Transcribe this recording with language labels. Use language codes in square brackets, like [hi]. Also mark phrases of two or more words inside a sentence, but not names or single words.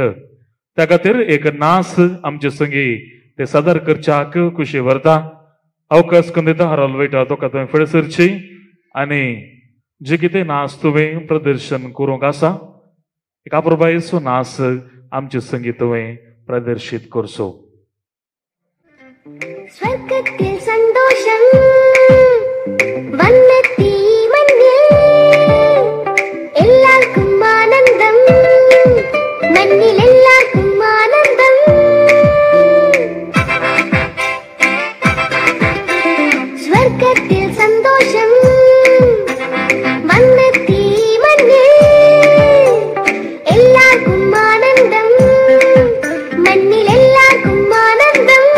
[kok] त्या खातीर एक नास आमचे संगी ते सादर करच्याक खुशी व्हरता. अवकाश करून दिता रोल बेटा तुका तुवें फुडें सरची आनी जे कितें नाच तुवें प्रदर्शन करूंक आसा एक अपुरबायेचो नाच आमचे संगी तुवें प्रदर्शीत करचो. [ml] സ്വർഗത്തിൽ സന്തോഷം വന്നെത്തി മണ്ണിൽ എല്ലാവർക്കും ആനന്ദം മണ്ണിൽ എല്ലാവർക്കും ആനന്ദം സ്വർഗത്തിൽ സന്തോഷം വന്നെത്തി മണ്ണിൽ എല്ലാവർക്കും ആനന്ദം മണ്ണിൽ എല്ലാവർക്കും ആനന്ദം